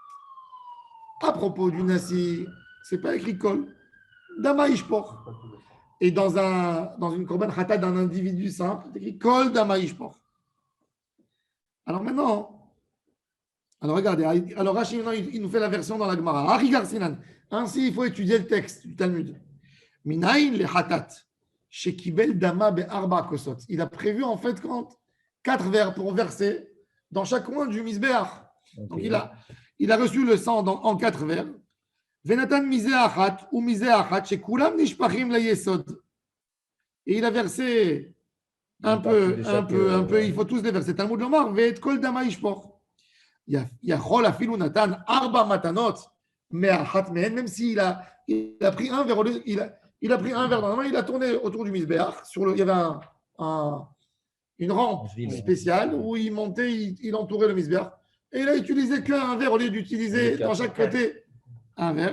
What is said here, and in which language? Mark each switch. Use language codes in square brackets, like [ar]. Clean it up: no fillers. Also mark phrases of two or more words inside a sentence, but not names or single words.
[fr] À propos du Nasi, c'est pas écrit Kol. [he] דמה ישפך. [fr] Et dans une [he] קרבן חטאת [fr] d'un individu simple, c'est écrit [he] כל דמה ישפך. [fr] Alors maintenant, regardez, alors Rashi maintenant il nous fait la version dans la Gemara. Arigar Sinan. Ainsi, il faut étudier le texte du Talmud. [he] מניין לחטאת. שקיבל דמה בארבע כוסות. [fr] Il a prévu en fait 4 verres pour verser dans chaque coin du Misbeach. Donc il a reçu le sang en 4 verres. [he] ונתן מזה אחת ומזה אחת שכולם נשפכים ליסוד. [fr] Et il a versé un peu, il faut tous les verser. [he] תלמוד לומר, ואת כל דמה ישפך. יכול אפילו נתן ארבע מתנות, [fr] même s'il a pris un verre, il a pris un verre dans la main, il a tourné autour du Misbeach. Il y avait une rampe spéciale où il montait, il entourait le Misbeach. Et il a utilisé qu'un verre au lieu d'utiliser dans chaque côté un verre.